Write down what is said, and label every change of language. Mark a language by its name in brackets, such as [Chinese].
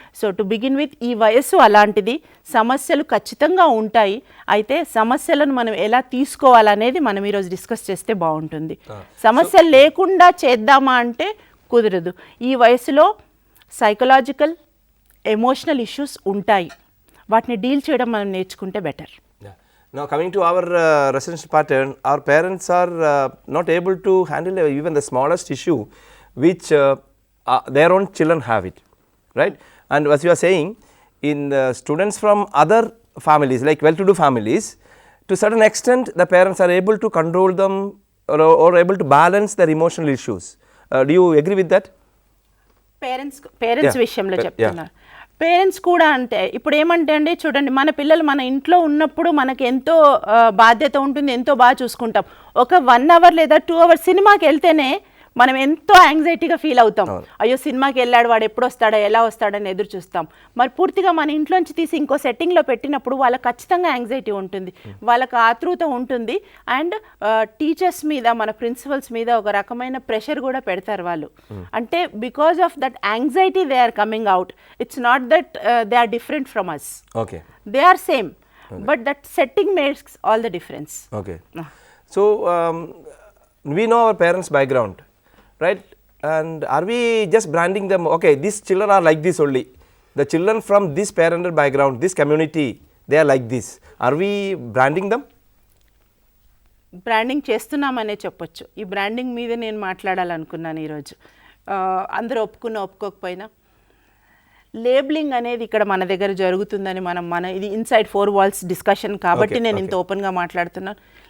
[English] so to begin with, [Telugu] ఈ వయస్సు అలాంటిది, సమస్యలు ఖచ్చితంగా ఉంటాయి. అయితే సమస్యలను మనం ఎలా తీసుకోవాలనేది మనం ఈరోజు డిస్కస్ చేస్తే బాగుంటుంది. సమస్యలు లేకుండా చేద్దామా అంటే కుదరదు. ఈ వయసులో సైకలాజికల్, ఎమోషనల్ ఇష్యూస్ ఉంటాయి. వాటిని డీల్ చేయడం మనం నేర్చుకుంటే better. [English] Now coming to our residential pattern, our parents are not able to handle even the smallest issue which their own children have it, right? And as you are saying, in students from other families, like well-to-do families, to certain extent the parents are able to control them or able to balance their emotional issues. Do you agree with that? [Telugu] Parents విషయంలో చెప్తున్నారు. Parents కూడా అంటే ఇప్పుడు ఏమంటే అండి, చూడండి, మన పిల్లలు మన ఇంట్లో ఉన్నప్పుడు మనకి ఎంతో బాధ్యత ఉంటుంది, ఎంతో బాగా చూసుకుంటాం. ఒక 1 అవర్ లేదా 2 అవర్స్ సినిమాకి వెళ్తేనే మనం ఎంతో యాంగ్జైటీగా ఫీల్ అవుతాం. అయ్యో సినిమాకి వెళ్ళాడు, వాడు ఎప్పుడు వస్తాడా, ఎలా వస్తాడని ఎదురు చూస్తాం. మరి పూర్తిగా మన ఇంట్లోంచి తీసి ఇంకో సెట్టింగ్లో పెట్టినప్పుడు వాళ్ళకి ఖచ్చితంగా యాంగ్జైటీ ఉంటుంది, వాళ్ళకి ఆతృత ఉంటుంది. అండ్ టీచర్స్ మీద, మన ప్రిన్సిపల్స్ మీద ఒక రకమైన ప్రెషర్ కూడా పెడతారు వాళ్ళు. [English] అంటే because of that anxiety they are coming out. It's not that they are different from us, they are same, but that setting makes all the difference. Okay. So we know our parents' background, right? And are we just branding them? Okay, these children are like this only. The children from this parental background, this community, they are like this. Are we branding them? [Telugu] Branding చేస్తున్నామనే చెప్పొచ్చు. ఈ branding మీద నేను మాట్లాడాలనుకున్నాను ఈరోజు. అందరూ ఒప్పుకోకపోయినా labelling అనేది ఇక్కడ మన దగ్గర జరుగుతుందని మన ఇది ఇన్సైడ్ 4 walls డిస్కషన్ కాబట్టి నేను ఇంత ఓపెన్గా మాట్లాడుతున్నాను.